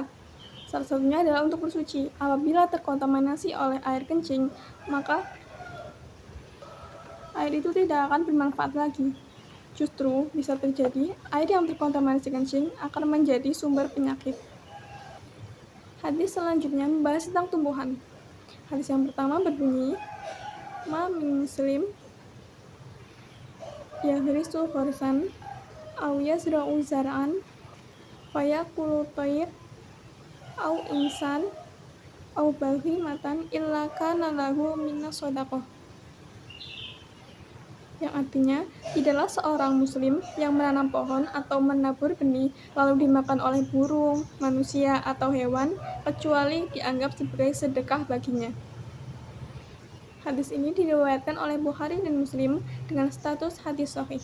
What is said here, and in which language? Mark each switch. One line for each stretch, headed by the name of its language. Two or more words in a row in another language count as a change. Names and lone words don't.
Indonesian: Salah satunya adalah untuk bersuci. Apabila terkontaminasi oleh air kencing, maka air itu tidak akan bermanfaat lagi. Justru bisa terjadi air yang terkontaminasi kencing akan menjadi sumber penyakit. Hadis selanjutnya membahas tentang tumbuhan. Hadis yang pertama berbunyi,
Arabic: ما من مسلم يغرس غرسا أو يزرع زرعا فيأكل طير أو إنسان أو بهيمة إلا كان له من الصدقة,
Indonesian: yang artinya tidaklah seorang muslim yang menanam pohon atau menabur benih lalu dimakan oleh burung, manusia, atau hewan kecuali dianggap sebagai sedekah baginya. Hadis ini diriwayatkan oleh Bukhari dan Muslim dengan status hadis sahih.